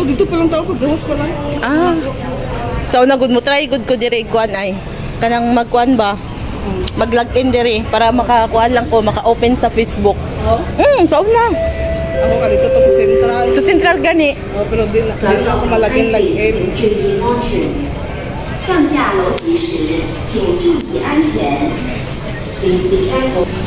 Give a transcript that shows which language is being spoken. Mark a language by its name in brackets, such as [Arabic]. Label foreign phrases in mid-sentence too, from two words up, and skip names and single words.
[Cebuano] Oh, dito pa lang tao ko, lahos pa lang. Ah. So na good mo try good ko dire kuan ay. Kanang magkuan ba? Mag-login dire para makakuan lang ko, maka-open sa Facebook. Oh. So na. Ako ka dito to sa Central. Sa Central gani. Oh, pero din ako malagin-lagin. [Chinese] 上下楼梯时，请注意安全。 [English] Please be careful.